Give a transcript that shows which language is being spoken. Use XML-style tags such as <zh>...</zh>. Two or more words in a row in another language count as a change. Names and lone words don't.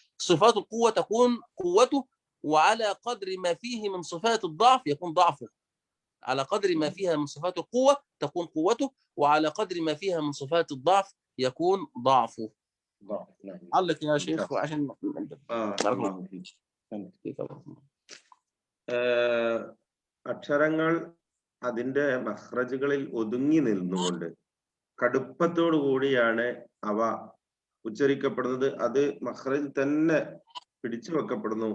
<ar>صفات القوة تكون قوته، وعلى قدر ما فيه من صفات الضعف يكون ضعفه. على قدر ما فيها من صفات القوة تكون قوته، وعلى قدر ما فيها من صفات الضعف يكون ضعفه. علق يا شيخ عشان</ar> <ml>അക്ഷരങ്ങൾ അതിന്റെ മഖ്റജുകളിൽ ഒതുങ്ങി നിന്നുകൊണ്ട് കടുപ്പത്തോടു കൂടിയാണ് അവ ഉച്ചരിക്കപ്പെടുന്നത്. അത് മഖ്റജ് തന്നെ പിടിച്ചു വെക്കപ്പെടുന്നു.</ml>